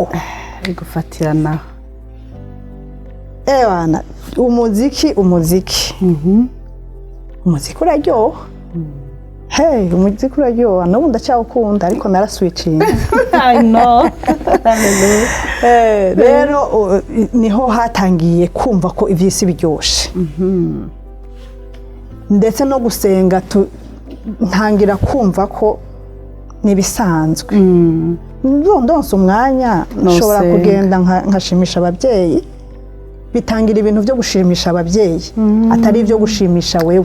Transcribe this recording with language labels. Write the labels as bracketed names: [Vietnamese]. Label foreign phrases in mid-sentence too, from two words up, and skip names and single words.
[Rundi] gufatirana Ewana umuziki uraryoha umuziki uraryoha n'ubu ndacyawukunda ariko naraswitchinze [English] I know [Rundi] rero niho hatangiye kumva ko ivyisi biryoshe ndetse no gusenga ntangira kumva ko nibisanzwe ndonse umwanya nshobora kugenda nkashimisha ababyeyi bitangira ibintu byo gushimisha ababyeyi atari ibyo gushimisha wewe